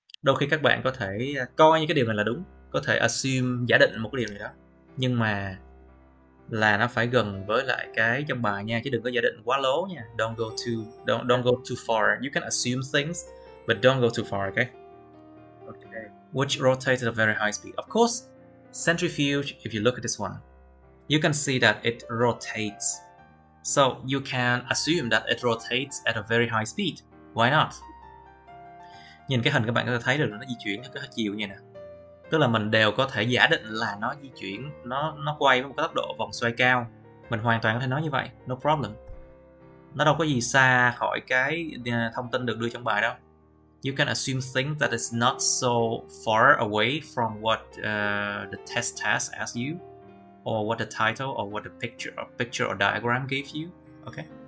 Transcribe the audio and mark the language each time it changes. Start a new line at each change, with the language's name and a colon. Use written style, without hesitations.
Vietnamese: Đôi khi các bạn có thể coi như cái điều này là đúng, có thể assume, giả định một cái điều này đó, nhưng mà là nó phải gần với lại cái trong bài nha, chứ đừng có giả định quá lố nha.
English: Don't go too far. You can assume things, but don't go too far, okay? Okay. Which rotates at a very high speed. Of course, centrifuge, if you look at this one, you can see that it rotates. So you can assume that it rotates at a very high speed. Why not?
Vietnamese: Nhìn cái hình các bạn có thể thấy được là nó di chuyển theo cái chiều như này nè. Tức là mình đều có thể giả định là nó di chuyển, nó quay với một cái tốc độ vòng xoay cao. Mình hoàn toàn có thể nói như vậy,
English: no problem.
Vietnamese: Nó đâu có gì xa khỏi cái thông tin được đưa trong bài đâu.
English: You can assume things that is not so far away from what the test task asked you, or what the title, or what the picture or diagram gave you. Okay.